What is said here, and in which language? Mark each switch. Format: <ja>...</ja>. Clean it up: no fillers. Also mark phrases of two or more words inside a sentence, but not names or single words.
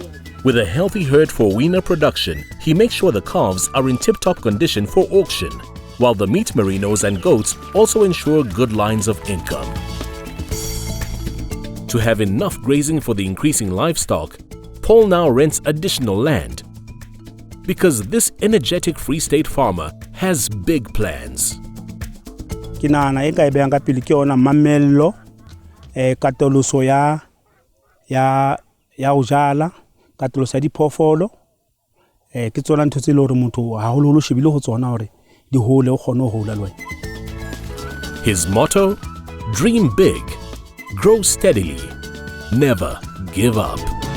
<en>With a healthy herd for weaner production, he makes sure the calves are in tip-top condition for auction, while the meat merinos and goats also ensure good lines of income. To have enough grazing for the increasing livestock, Paul now rents additional land. Because this energetic Free State farmer has big plans.</en> <st>Kinana e ka e beang ka pele ke ona mamello katoloso ya o jala katolosa di phofolo ke tsona ntho tse le hore motho ha holo shebile ho tsona hore di hole o kgone ho hola le wena.</st> <en>His motto: dream big, grow steadily, never give up.</en>